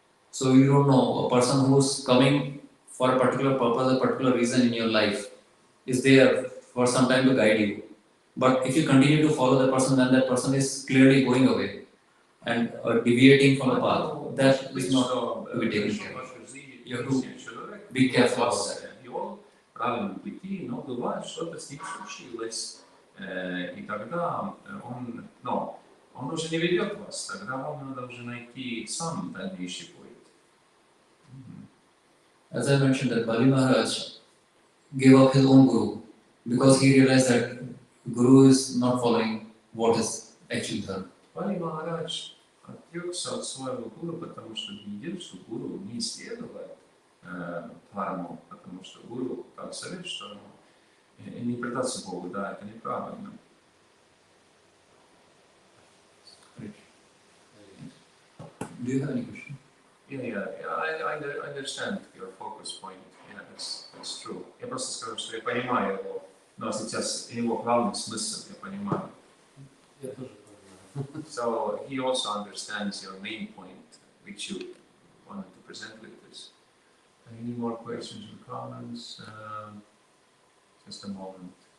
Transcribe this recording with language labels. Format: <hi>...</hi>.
<en>So you don't know, a person who's coming for a particular purpose, a particular reason in your life is there for some time to guide you. But if you continue to follow the person, then that person is clearly going away and deviating from the path. That is not to be taken care of. You have to be careful about that.</en> <ru>Правильном пути, но бывает, что-то с ним случилось, и тогда он уже не ведет вас, тогда вам надо уже найти сам дальнейший путь.</ru> <en>As I mentioned, that Bali Maharaj gave up his own guru because he realized that guru is not following what is actually done.</en> <ru>Бали Махарадж отрекся от своего гуру, потому что видел, что гуру не исследовает дхарму, потому что гуру так совет, что не предаться Богу, да, это неправильно.</ru> <en>Do you have any question? Yeah, I understand your focus point. Yeah, that's true.</en> <ru>Я просто скажу, что я понимаю его, но сейчас его главный смысл я понимаю. Я тоже понимаю.</ru> <en>So he also understands your main point, which you wanted to present with this. Any more questions or comments? Just a moment.</en>